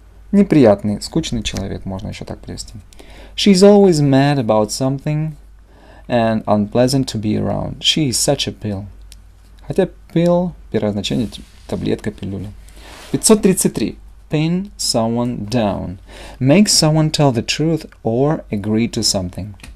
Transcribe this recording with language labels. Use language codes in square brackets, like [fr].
[ru] Неприятный, скучный человек, можно еще так привести. [en] She's always mad about something and unpleasant to be around. She is such a pill. [ru] Хотя pill, первое значение – таблетка, пилюля. [en] 533. Pin someone down. Make someone tell the truth or agree to something.